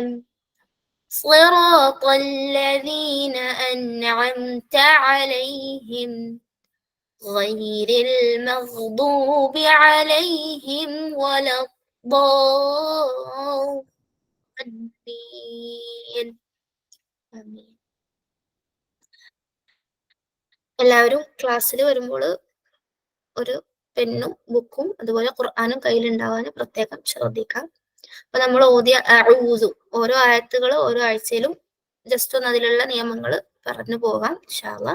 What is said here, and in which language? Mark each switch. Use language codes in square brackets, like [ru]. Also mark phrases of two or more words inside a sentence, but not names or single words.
[ar] صراط الذين أنعمت عليهم غير المغضوب عليهم ولا الضالين. ആമീൻ. [ml] എല്ലാവരും ക്ലാസ്സിൽ വരുമ്പോൾ ഒരു പെന്നും ബുക്കും അതുപോലെ ഖുർആനും കയ്യിലുണ്ടാവാൻ പ്രത്യേകം ശ്രദ്ധിക്കാം. അപ്പൊ നമ്മൾ ഓതിയ അഊദു ഓരോ ആയത്തുകൾ ഓരോ ആഴ്ചയിലും ജസ്റ്റ് ഒന്ന് അതിലുള്ള നിയമങ്ങൾ പറഞ്ഞു പോകാം [ar] إن شاء الله.